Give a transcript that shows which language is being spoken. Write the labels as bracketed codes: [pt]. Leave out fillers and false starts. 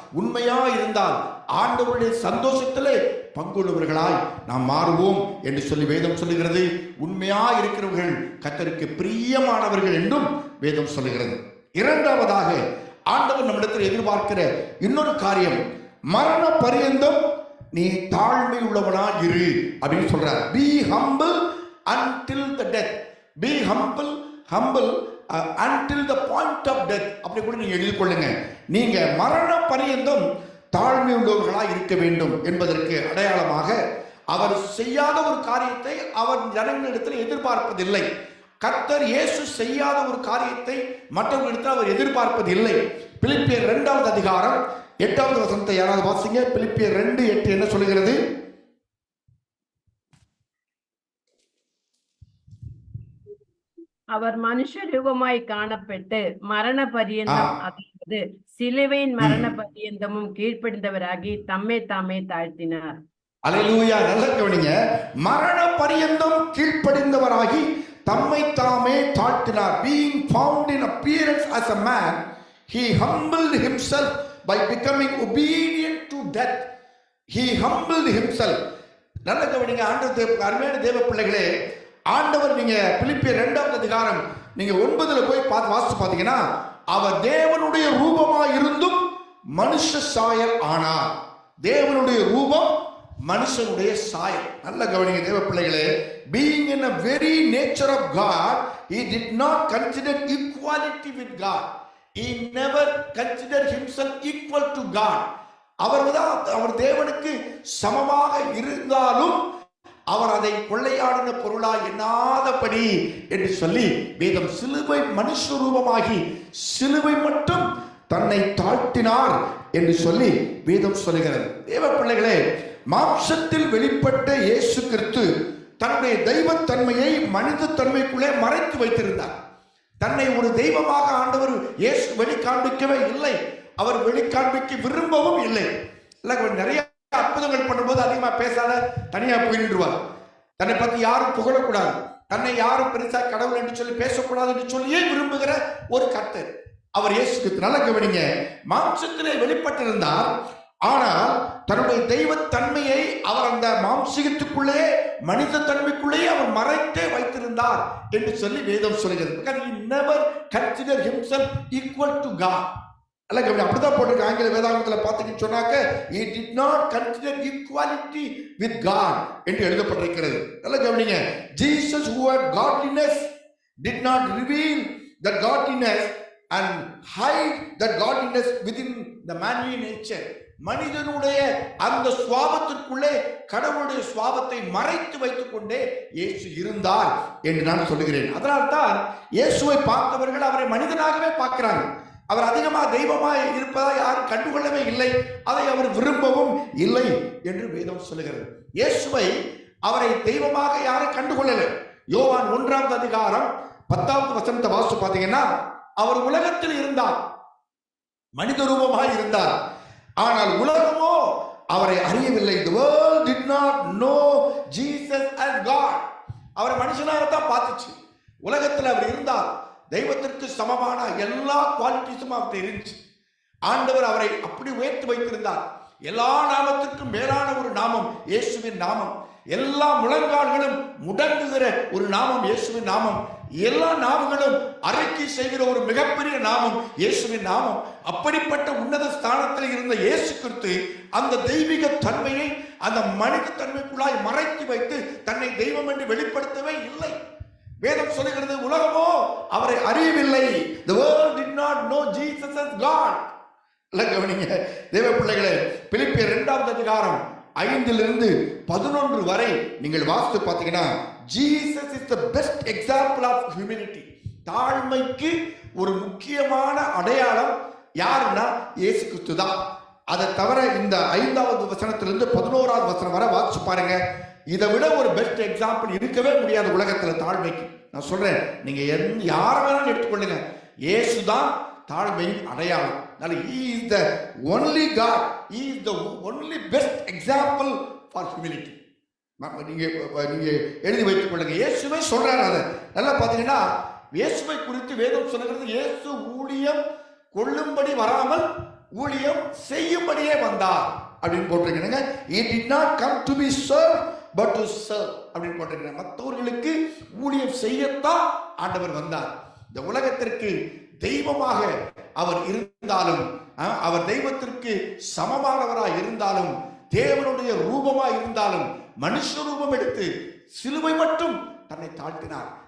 [ta] உண்மையா இருந்தால் ஆண்டவருடைய சந்தோஷத்திலே பங்குள்ளவர்களாய் நாம் மாறுவோம் என்று சொல்லி வேதம் சொல்லுகிறது. உண்மையா இருக்கிறவர்கள் கர்த்தருக்கு பிரியமானவர்கள் என்றும் வேதம் சொல்லுகிறது. இரண்டாவதாக ஆண்டவர் நம்மிடத்தில் எதிர்பார்க்கிற இன்னொரு காரியம், மரண பரியந்தம் நீ தாழ்மை உள்ளவனா இரு அப்படின்னு சொல்றார். [en] Be humble until the death. Be humble until the point of death. [ta] அப்படி கூட நீங்க எழுதிக் கொள்ளுங்க. நீங்க மரண பரியந்தம் தாழ்மை உள்ளவர்களாக இருக்க வேண்டும் என்பதற்கு அடையாளமாக அவர் செய்யாத ஒரு காரியத்தை அவர் ஜனங்களிடத்தில் எதிர்பார்ப்பதில்லை. கர்த்தர் இயேசு செய்யாத ஒரு காரியத்தை மற்றவர்களிடத்தில் அவர் எதிர்பார்ப்பதில்லை. பிலிப்பியர் 2வது அதிகாரம் 8வது வசனத்தை யாராவது வாசிங்க. பிலிப்பியர் 2:8 என்ன சொல்லுகிறது? அவர் மனுஷ ரூபமாய் காணப்பட்டு மரண பரியந்தம், அதாவது சிலுவையின் மரண பரியந்தமும் கீழ்ப்படிந்தவராகி தம்மை தாமே தாழ்த்தினார். அல்லேலூயா. நல்லா கவனிங்க. மரண பரியந்தம் கீழ்ப்படிந்தவராகி தம்மை தாமே தாழ்த்தினார். [en] Being found in appearance as a man, he humbled himself by becoming obedient to death. He humbled himself. [ta] நல்ல கவனிங்க. ஆண்டவர் அருமையான தேவ பிள்ளைகளே, ஆண்டவர் நீங்க பிலிப்பியர் 2வது அதிகாரம் நீங்க 9ல போய் வாசித்து பார்த்தீங்கன்னா, அவர் தேவனுடைய ரூபமாய் இருந்தும் மனுஷ சாயல் ஆனார். தேவனுடைய ரூபம், மனுஷனுடைய சாயல். நல்ல கவனிங்க தேவ பிள்ளைகளே. [en] Being in a very nature of God, he did not consider equality with God. He never considered himself equal to God. [ta] அவர் தேவனுக்கு சமமாக இருந்தாலும் அவர் அதை கொள்ளையாடின பொருளா எண்ணாதபடி என்று சொல்லி வேதம் சிலுவை மனுஷ ரூபமாகி சிலுவை மட்டும் தன்னை தாழ்த்தினார் என்று சொல்லி வேதம் சொல்லுகிறது. தேவ பிள்ளைகளே, மாம்சத்தில் வெளிப்பட்ட இயேசு கிறிஸ்து தன்னுடைய தெய்வத்தன்மையை மனித தன்மைக்குள்ளே மறைத்து வைத்திருந்தார். தன்னை ஒரு தெய்வமாக ஆண்டவர் இயேசு வெளிக்காண்பிக்கவே இல்லை. அவர் வெளிக்காண்பிக்க விரும்பவும் இல்லை. நிறைய அற்புதங்கள் பண்ணும்போது அதிகமா பேசாத, தனியா போயிடுவார். தன்னை பத்தி யாரும் புகழக்கூடாது, தன்னை யாரும் பெருசா கடவுள் என்று சொல்லி பேசக்கூடாது என்று சொல்லியே விரும்புகிற ஒரு கர்த்தர் அவர் இயேசு கிறிஸ்து. நல்ல கவனிங்க. மாம்சத்திலே வெளிப்பட்டிருந்தார், ஆனால் தன்னுடைய தெய்வத்தன்மையை அவர் அந்த மாம்சீகத்துக்குள்ளே, மனித தன்மைக்குள்ளேயே அவர் மறைத்தே வைத்திருந்தார் என்று சொல்லி வேதம் சொல்கிறது. [en] Because he never considered himself equal to God. [ta] அல்ல கவனி, அப்படிதான் போட்டிருக்கு ஆங்கில வேதாகமத்தில் பார்த்தீங்கன்னு சொன்னாக்க, [en] he did not consider equality with God [ta] என்று எழுதப்பட்டிருக்கிறது. நல்ல கவனிங்க. [en] Jesus who had godliness did not reveal that godliness and hide that godliness within the manly nature. [ta] மனிதனுடைய அந்த சுவாபத்திற்குள்ளே கடவுளுடைய சுவாபத்தை மறைத்து வைத்துக் கொண்டே இயேசு இருந்தார் என்று நான் சொல்லுகிறேன். அதனால்தான் இயேசுவை பார்த்தவர்கள் அவரை மனிதனாகவே பார்க்கிறாங்க. அவர் அதிகமாக தெய்வமாய் இருப்பதா யாரும் கண்டுகொள்ளவே இல்லை, அதை அவர் விரும்பவும் இல்லை என்று வேதம் சொல்லுகிறது. இயேசுவை, அவரை தெய்வமாக யாரும் கண்டுகொள்ளல. யோவான் 1வது அதிகாரம் 10வது வசனத்தை வாசித்து பார்த்தீங்கன்னா, அவர் உலகத்தில் இருந்தார், மனித ரூபமாய் இருந்தார். ஆனால் உலகமோ அவரை அறியவில்லை. [en] The world did not know Jesus as God. [ta] அவரை மனுஷனாகத்தான் பார்த்துச்சு. உலகத்தில் அவர் இருந்தார். தெய்வத்திற்கு சமமான எல்லா குவாலிட்டிஸும் அவர்கிட்ட இருந்துச்சு. ஆண்டவர் அவரை அப்படி உயர்த்தி வைத்திருந்தார். எல்லா நாமத்திற்கும் மேலான ஒரு நாமம் இயேசுவின் நாமம். எல்லா முழங்கால்களும் முடங்குகிற ஒரு நாமம் இயேசுவின் நாமம். எல்லா நாமங்களும் அறிக்கை செய்கிற ஒரு மிகப்பெரிய நாமம் இயேசுவின் நாமம். அப்படிப்பட்ட உன்னத ஸ்தானத்தில் இருந்த இயேசு கிறிஸ்து அந்த தெய்வீக தன்மையை அந்த மனித தன்மைக்குள்ளாய் மறைத்து வைத்து தன்னை தெய்வம் என்று வெளிப்படுத்தவே இல்லை. வேதம் சொல்லுகிறது, உலகமோ அவரை அறியவில்லை. [en] The world did not know Jesus as God. [ta] கவனிங்க தேவ பிள்ளைகளே, பிலிப்பியர் 2வது அதிகாரம் 5 to 11 வரை நீங்கள் வாசித்து பார்த்தீங்கன்னா, [en] Jesus is the best example of humility. [ta] தாழ்மைக்கு ஒரு முக்கியமான அடையாளம் யாருன்னா இயேசு கிறிஸ்து தான். அதை தவிர இந்த 5வது வசனத்திலிருந்து 11வது வசனம் வரை வாசிச்சு பாருங்க. இதை விட ஒரு [en] best example [ta] இருக்கவே முடியாது உலகத்துல தாழ்மைக்கு. நான் சொல்றேன், நீங்க யாரை வேணாலும் எடுத்துக்கொள்ளுங்க, இயேசு தான் தாழ்மையின் அடையாளம். [en] He is the only God. He is the only best example for humility. [ta] நீங்க எழுதி வைத்துக் கொள்ளுங்க. இயேசுவே சொல்றாரு. அதை நல்லா பாத்தீங்கன்னா, இயேசுவை குறித்து வேதம் சொல்லுகிறது, இயேசு ஊழியம் கொள்ளும்படி வராமல் ஊழியம் செய்யும்படியே வந்தார் அப்படின்னு போட்டிருக்கிறாங்க. [en] He did not come to be served but to serve [ta] அப்படின்னு போட்டிருக்கிறாங்க. மற்றவர்களுக்கு ஊழியம் செய்யத்தான் ஆண்டவர் வந்தார். இந்த உலகத்திற்கு தெய்வமாக அவர் இருந்தாலும், அவர் தெய்வத்திற்கு சமமானவராய் இருந்தாலும், தேவனுடைய ரூபமாய் இருந்தாலும், மனுஷ ரூபம் எடுத்து சிலுவை மட்டும் தன்னை தாழ்த்தினார்.